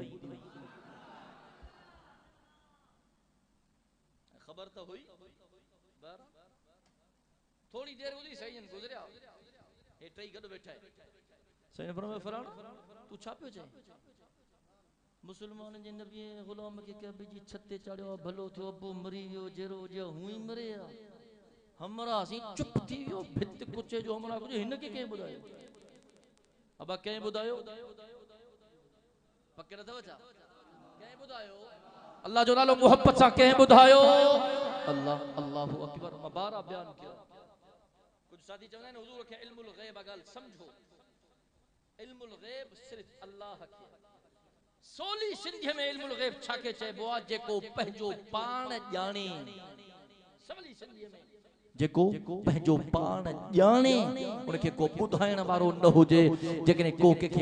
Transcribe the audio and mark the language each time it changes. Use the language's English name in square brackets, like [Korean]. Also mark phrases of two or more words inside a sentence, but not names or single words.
[Sindhi] ख़बर त हुई थोड़ी देर हुई सही गुज़रिया हे टई गॾु वेठा आहिनि सही फरमायो फरान तू छा पियो चए मुसलमान जे नबी गुलाम खे काबे जी छत ते चाढ़ियो भलो थियो अबू मरी वियो जहिड़ो हुजे हूं ई मरे हमरा सी चुप थी वियो भित कुचे जो हमरा कुछ हिन खे कंहिं ॿुधायो अबा कंहिं ॿुधायो पके नथव छा कंहिं ॿुधायो अल्लाह जो नालो मोहब्बत सां कंहिं ॿुधायो अल्लाह [Arabic] الله أكبر [Sindhi] मबारा बयान कयो कुछ साथी चवंदा आहिनि हुजूर खे [Arabic] علم الغيب [Sindhi] ॻाल्हि समझो [Arabic] علم الغيب [Sindhi] सिर्फ अल्लाह खे सोली सिंधीअ में [Arabic] علم الغيب [Sindhi] छा के चइबो आहे जेको पंहिंजो पाण ॼाणे सवली सिंधीअ में जेको पंहिंजो पाण ॼाणे उनखे को ॿुधाइण वारो न हुजे जेकॾहिं को कंहिंखे